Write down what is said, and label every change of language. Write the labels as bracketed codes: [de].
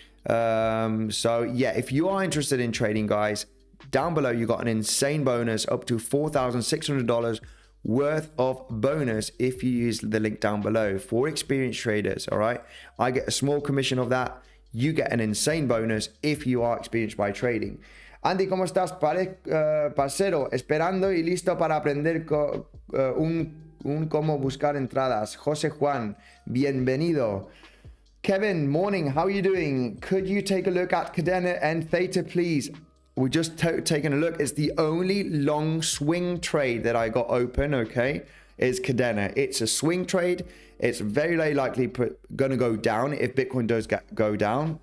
[en] So yeah, if you are interested in trading, guys, down below you got an insane bonus up to $4,600 worth of bonus if you use the link down below for experienced traders. All right, I get a small commission of that. You get an insane bonus if you are experienced by trading. [es] Andy, ¿cómo estás, parcero? Esperando y listo para aprender cómo buscar entradas. José Juan, bienvenido. [en] Kevin, morning, how are you doing? Could you take a look at Kadena and Theta, please? We're just taking a look. It's the only long swing trade that I got open, okay, is Kadena. It's a swing trade. It's very, very likely going to go down if Bitcoin does go down.